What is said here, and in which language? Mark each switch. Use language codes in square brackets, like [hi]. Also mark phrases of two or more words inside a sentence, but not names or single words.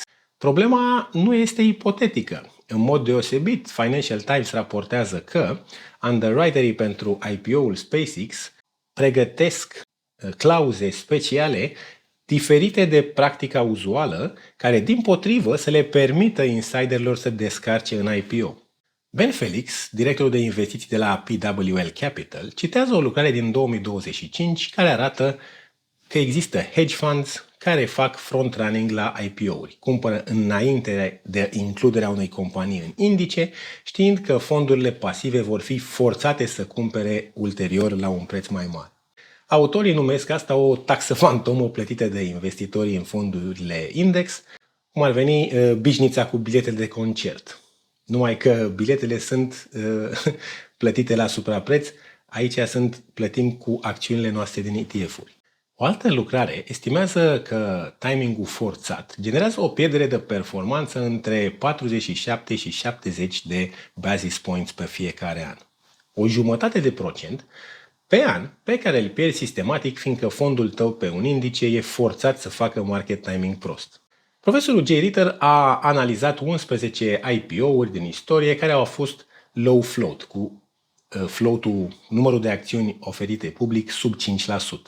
[ro] Problema nu este ipotetică. În mod deosebit, Financial Times raportează că underwriterii pentru IPO-ul SpaceX pregătesc clauze speciale diferite de practica uzuală, care dimpotrivă să le permită insiderilor să descarce în IPO. Ben Felix, directorul de investiții de la PWL Capital, citează o lucrare din 2025 care arată că există [en] hedge funds [ro] care fac front-running la IPO-uri, cumpără înainte de includerea unei companii în indice, știind că fondurile pasive vor fi forțate să cumpere ulterior la un preț mai mare. Autorii numesc asta o taxă fantomă plătită de investitorii în fondurile index, cum ar veni bișnița cu biletele de concert. Numai că biletele sunt plătite la suprapreț, aici plătim cu acțiunile noastre din ETF-uri. O altă lucrare estimează că timingul forțat generează o pierdere de performanță între 47 și 70 de [en] basis points [ro] pe fiecare an. O jumătate de procent pe an pe care îl pierzi sistematic fiindcă fondul tău pe un indice e forțat să facă [en] market timing [ro] prost. Profesorul Jay Ritter a analizat 11 IPO-uri din istorie care au fost [en] low float, [ro] cu floatul, numărul de acțiuni oferite public sub 5%.